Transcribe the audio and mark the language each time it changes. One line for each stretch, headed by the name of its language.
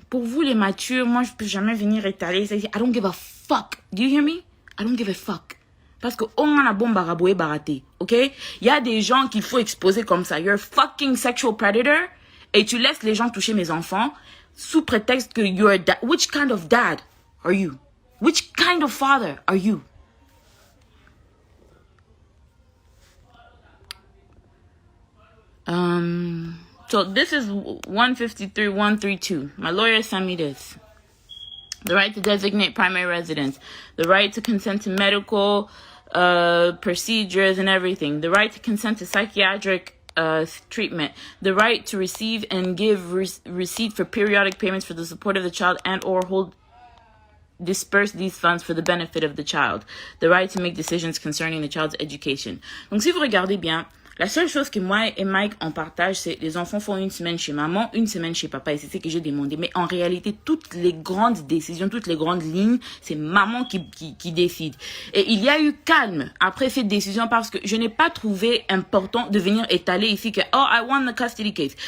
French: Pour vous les matures, moi je peux jamais venir étaler ça ici.
English: I don't give a fuck. Do you hear me? I don't give a fuck. Parce que on a bon baraboué baraté, ok?
French: Il y a des gens qu'il faut exposer comme ça.
English: You're a fucking sexual predator
French: et tu laisses les gens toucher mes enfants sous prétexte que
English: you're a dad. Which kind of dad are you? Which kind of father are you? So this is 153.132. My lawyer sent me this. The right to designate primary residence. The right to consent to medical procedures and everything. The right to consent to psychiatric treatment. The right to receive and give receipt for periodic payments for the support of the child and or disperse these funds for the benefit of the child. The right to make decisions concerning the child's education.
French: Donc si vous regardez bien, la seule chose que moi et Mike on partage, c'est les enfants font une semaine chez maman, une semaine chez papa. Et c'est ce que j'ai demandé. Mais en réalité, toutes les grandes décisions, toutes les grandes lignes, c'est maman qui décide. Et il y a eu calme après cette décision parce que je n'ai pas trouvé important de venir étaler ici que, oh,
English: I won the custody case.